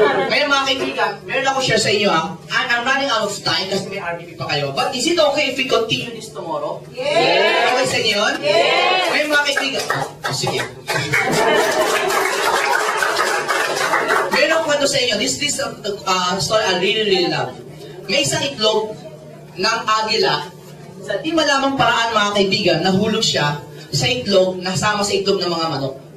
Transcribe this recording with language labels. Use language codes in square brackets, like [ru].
[tl] Kaya mga kaibigan, meron ako share sa inyo [en] I'm running out of time [tl] kasi may RDP pa kayo. [en] But is it okay if we continue this tomorrow? Yes. [tl] Okay sa inyo yun? [en] Yes. [tl] Kaya mga kaibigan, sige. Meron ako kwento sa inyo. [en] This story I really love. [tl] May isang itlog ng agila. Sa di malamang paraan mga kaibigan, nahulog siya sa itlog, nasama sa itlog ng mga manok.